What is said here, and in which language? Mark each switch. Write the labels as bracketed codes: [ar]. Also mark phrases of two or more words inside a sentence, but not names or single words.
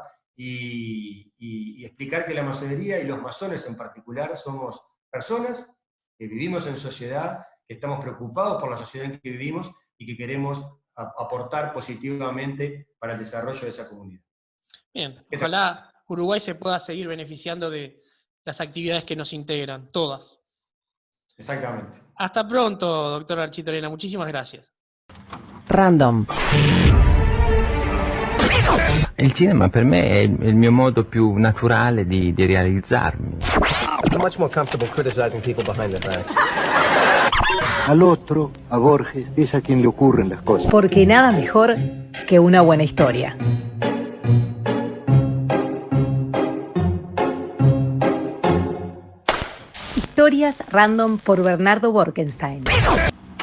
[es] Y explicar que la masonería y los masones en particular somos personas que vivimos en sociedad, que estamos preocupados por la sociedad en que vivimos y que queremos aportar positivamente para el desarrollo de esa comunidad. Bien, ojalá Uruguay se pueda seguir beneficiando de las actividades que nos integran, todas. Exactamente. Hasta pronto, doctor Architorena, muchísimas gracias. Random. [it] Il cinema per me è il mio modo più naturale di realizzarmi. [en] I'm much more comfortable criticizing people behind their backs. [es] Al otro, a Borges, es a quien le ocurren las cosas. Porque nada mejor que una buena historia. Historias random por Bernardo Borkenstein.